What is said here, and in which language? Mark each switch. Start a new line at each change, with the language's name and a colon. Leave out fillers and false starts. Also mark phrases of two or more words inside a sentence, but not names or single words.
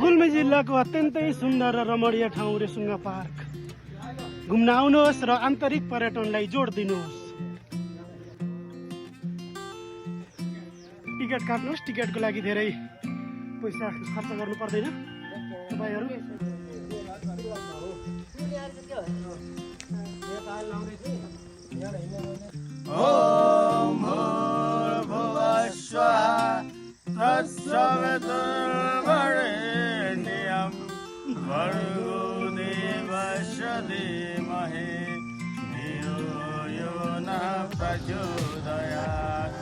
Nepali: गुल्मी जिल्लाको अत्यन्तै सुन्दर र रमणीय ठाउँ रेसुङ्गा पार्क घुम्न आउनुहोस् र आन्तरिक पर्यटनलाई जोड दिनुहोस्। टिकट काट्नुहोस्, टिकटको लागि धेरै पैसा खर्च गर्नु पर्दैन तपाईँहरू।
Sanskrit: ओम भूर्भुवः स्वः तत्सवितुर्वरेण्यं भर्गो देवस्य धीमहि धियो यो नः प्रचोदयात्।